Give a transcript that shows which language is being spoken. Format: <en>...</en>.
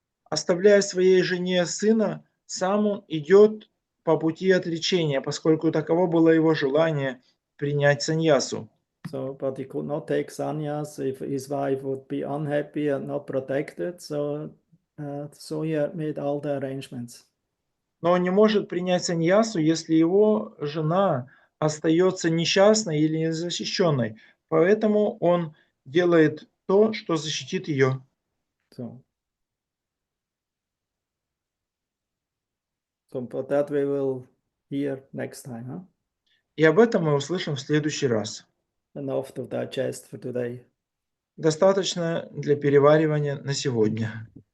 <ru>Оставляя своей жене сына, сам он идет по пути отречения, поскольку таково было его желание принять саньясу.</ru> <en>So, but he could not take sannyas if his wife would be unhappy and not protected. So he had made all the arrangements.</en> <ru>Но он не может принять саньясу, если его жена остается несчастной или незащищенной. Поэтому он делает то, что защитит ее.</ru> <en>So for that we will hear next time. Huh?</en> <ru>И об этом мы услышим в следующий раз.</ru> <en>Enough to digest for today.</en> <ru>Достаточно для переваривания на сегодня.</ru>